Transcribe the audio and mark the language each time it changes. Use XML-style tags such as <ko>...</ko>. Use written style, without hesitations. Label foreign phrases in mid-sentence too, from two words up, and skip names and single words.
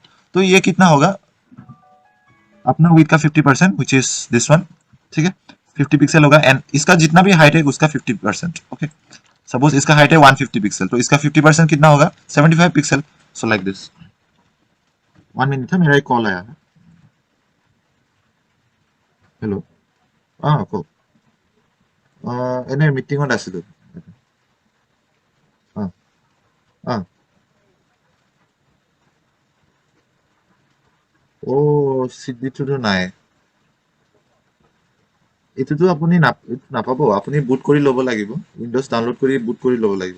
<hi>तो ये कितना होगा, अपना विथ का 50%</hi> <en>which is this one,</en> <hi>ठीक है. 50 पिक्सल होगा एंड इसका जितना भी हाइट है उसका 50%, ओके. सपोज इसका हाइट है 150 पिक्सल, तो इसका 50% कितना होगा, 75 पिक्सल.</hi> <en>so like this.</en> <hi>1 मिनट है, मेरा एक कॉल आया है. हेलो.</hi> <as>কওক. এনে মিটিঙত আছিলোঁ. অঁ. চিডিটোতো নাই. এইটোতো আপুনি নাপাব, আপুনি বুট কৰি ল'ব লাগিব, উইণ্ডোজ ডাউনলোড কৰি বুট কৰি ল'ব লাগিব.</as>